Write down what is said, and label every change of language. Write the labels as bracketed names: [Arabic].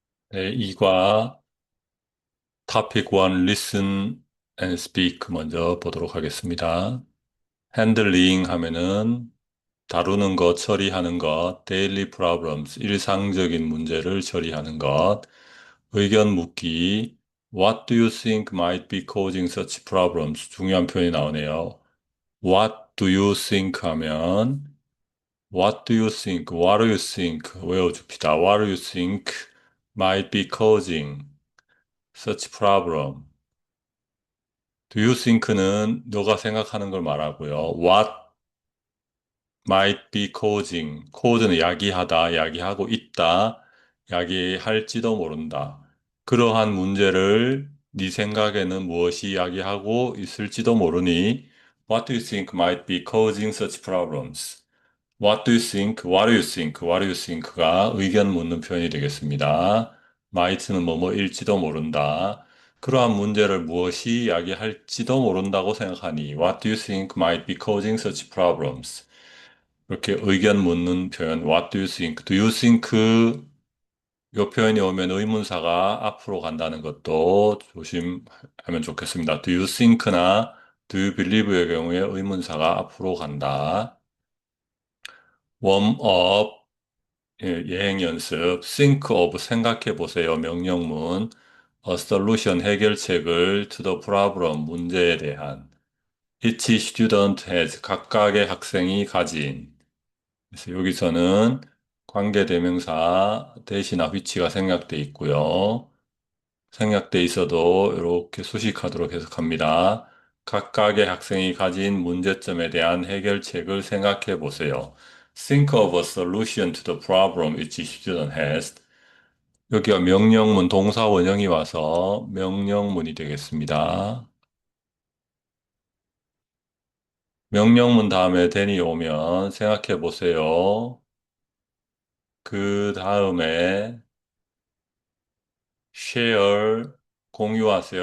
[Korean] 네, 이과 topic 1 listen and speak 먼저 보도록 하겠습니다. [English] handling [Korean] 하면은 다루는 것, 처리하는 것, [English] daily problems, [Korean] 일상적인 문제를 처리하는 것, 의견 묻기, [English] what do you think might be causing such problems? [Korean] 중요한 표현이 나오네요. [English] what do you think [Korean] 하면 [English] what do you think, what do you think [Korean] 외워줍시다. [English] what do you think might be causing such problem? [Korean] Do you think는 너가 생각하는 걸 말하고요. [English] What might be causing. [Korean] cause는 야기하다, 야기하고 있다, 야기할지도 모른다. 그러한 문제를 네 생각에는 무엇이 야기하고 있을지도 모르니 [English] What do you think might be causing such problems? What do you think? What do you think? What do you think [Korean] 가 의견 묻는 표현이 되겠습니다. might는 뭐뭐일지도 모른다. 그러한 문제를 무엇이 야기할지도 모른다고 생각하니 [English] What do you think might be causing such problems? [Korean] 이렇게 의견 묻는 표현 [English] What do you think? Do you think? [Korean] 이 표현이 오면 의문사가 앞으로 간다는 것도 조심하면 좋겠습니다. [English] Do you think [Korean] 나 [English] Do you believe [Korean] 의 경우에 의문사가 앞으로 간다. warm up 예행 연습, think of 생각해 보세요. 명령문, [English] a solution [Korean] 해결책을 [English] to the problem [Korean] 문제에 대한 [English] each student has [Korean] 각각의 학생이 가진 그래서 여기서는 관계대명사 대시나 위치가 생략돼 있고요. 생략돼 있어도 이렇게 수식하도록 해석합니다. 각각의 학생이 가진 문제점에 대한 해결책을 생각해 보세요. [English] Think of a solution to the problem each student has. [Korean] 여기가 명령문 동사 원형이 와서 명령문이 되겠습니다. 명령문 다음에 then이 오면 생각해 보세요. 그 다음에 share 공유하세요.